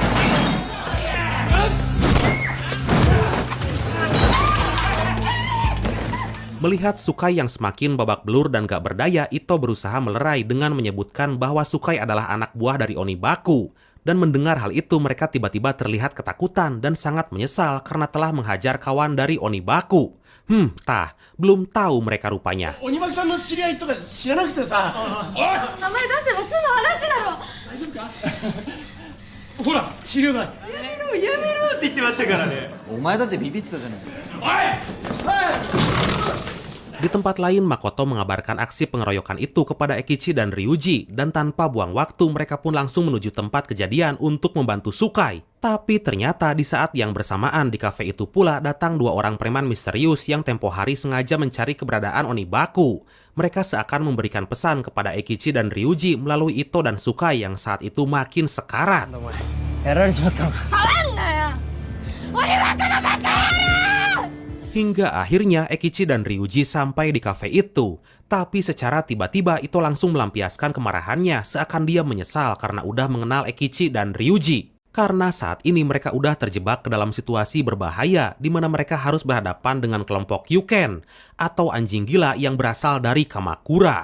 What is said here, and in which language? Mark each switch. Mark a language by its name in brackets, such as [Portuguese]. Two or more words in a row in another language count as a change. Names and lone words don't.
[Indonesian] Melihat Sukai yang semakin babak belur dan gak berdaya, Ito berusaha melerai dengan menyebutkan bahwa Sukai adalah anak buah dari Onibaku. Dan mendengar hal itu mereka tiba-tiba terlihat ketakutan dan sangat menyesal karena telah menghajar kawan dari Onibaku. Belum tahu mereka rupanya. [Japanese] 鬼巻さんの知り合いとか知らなくてさ。おい。名前出せば済む話だろ。大丈夫か。ほら資料だ。やめろって言ってましたからね。お前だってビビってたじゃない。 [Indonesian] Di tempat lain, Makoto mengabarkan aksi pengeroyokan itu kepada Ekichi dan Ryuji, dan tanpa buang waktu mereka pun langsung menuju tempat kejadian untuk membantu Sukai. Tapi ternyata di saat yang bersamaan di kafe itu pula datang dua orang preman misterius yang tempo hari sengaja mencari keberadaan Onibaku. Mereka seakan memberikan pesan kepada Ekichi dan Ryuji melalui Ito dan Sukai yang saat itu makin sekarat. [Japanese] やられちまったのか。 [Indonesian] Hingga akhirnya Ekichi dan Ryuji sampai di kafe itu. Tapi secara tiba-tiba Ito langsung melampiaskan kemarahannya seakan dia menyesal karena udah mengenal Ekichi dan Ryuji. Karena saat ini mereka udah terjebak ke dalam situasi berbahaya di mana mereka harus berhadapan dengan kelompok Yuken atau anjing gila yang berasal dari Kamakura.